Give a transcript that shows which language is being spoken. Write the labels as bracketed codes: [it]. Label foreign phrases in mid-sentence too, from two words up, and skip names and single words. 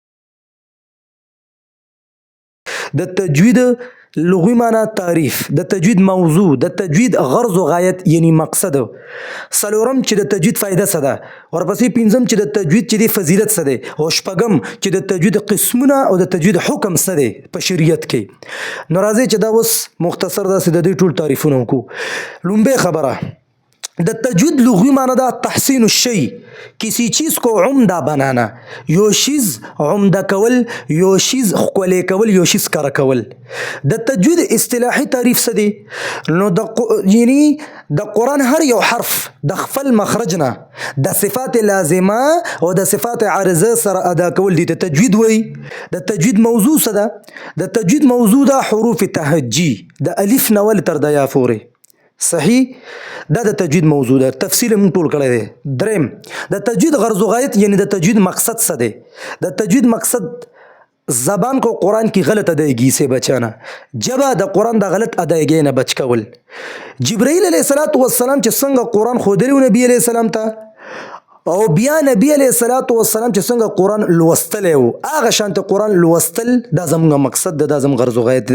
[ps] د تجوید لغوي معنی تعریف، د تجوید موضوع، د تجوید غرض و غایت یعنی مقصد، څلورم چې د تجوید فایده څه ده، ورپسې پنځم چې د تجوید چې دی فضیلت څه دی، او شپږم چې د تجوید قسمونه او د تجوید حکم څه دی په شریعت کې. نو راځئ چې دا اوس مختصر داسې د دې ټول تعریفونه وکړو. لومبۍ خبره د تجوید لغوی معنی دا [ar] تحسین الشی، [ur] کسی چیز کو عمده بنانا، [ps] یو شیز عمده کول، یو شیز ښکلی کول، یو شیز کره کول. د تجوید اصطلاحي تعریف څه دی؟ نو یعنی د قرآن هر یو حرف د خپل مخرج نه د صفات لازمه او د صفات عارضه سره ادا کول دي ته تجوید وایي. د تجوید موضوع څه ده؟ د تجوید موضوع ده حروف تهجی د الف نه ول تر د یا پورې. صحیح، دا د تجوید موضوع ده، تفصیل موږ ټول کړی دی. دریم د تجوید غرض و غایت یعنی د تجوید مقصد څه دی؟ د تجوید مقصد [ur] زبان کو قرآن کی غلط ادائیگی سے بچانا، [ps] جبه د قرآن د غلط ادائیگی نه بچ کول. جبرائیل [ar] علیه السلام [ps] چې څنګه قرآن ښودلی و نبي [ar] علیه السلام [ps] ته او بیا نبی [ar] علیه السلام [ps] چې څنګه قرآن لوستلی و هغه شانته قرآن لوستل دا زموږ مقصد ده، دا زموږ غرض و غایت دی.